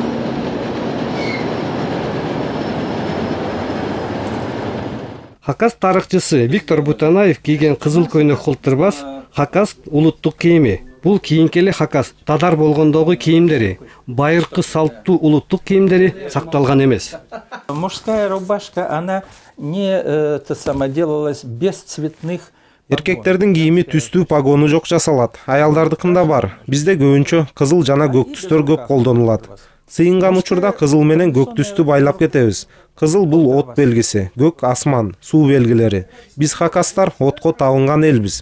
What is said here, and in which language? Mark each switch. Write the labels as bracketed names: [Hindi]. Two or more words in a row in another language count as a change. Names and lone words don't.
[Kyrgyz] Хакас тарыхчысы Виктор Бутанаев кийген кызыл көйнөк холтурбас хакас улуттук кийими. Бул кийинкели хакас тадар болгондогу кийимдери, байыркы салттуу улуттук кийимдери сакталган эмес. [Russian] Мужская рубашка, она не делалась без цветных. [Kyrgyz] Эркектердин кийими түстүү погону жок жасалат. Аялдардыкында бар. Бизде көбүнчө кызыл жана көк түстөр көп колдонулат. Сыйынган учурда кызыл менен көк түстү байлап кетебиз. Кызыл бул от белгиси, көк асман, суу белгилери. Биз хакастар отко табынган элбиз.